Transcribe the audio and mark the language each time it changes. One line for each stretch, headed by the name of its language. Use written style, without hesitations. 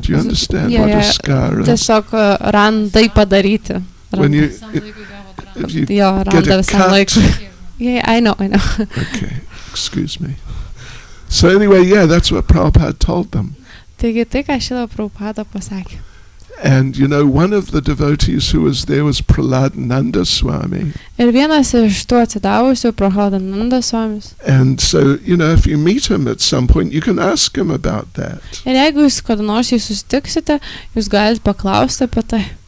English: Do you understand what a scar is?
Lithuanian: Tiesiog randai padaryti.
English: When you get a cut. Yeah, I know. Okay, excuse me. So anyway, that's what Prabhupada told them.
Lithuanian: Taigi tai, ką Šrila Prabhupada pasakė.
English: And one of the devotees who was there was Prahladananda Swami.
Lithuanian: Ir vienas iš tų atsidavusių Prahladananda Swamis.
English: And so, if you meet him at some point, you can ask him about that.
Lithuanian: Ir jeigu jūs kada nors jį susitiksite, jūs galite paklausti apie tai.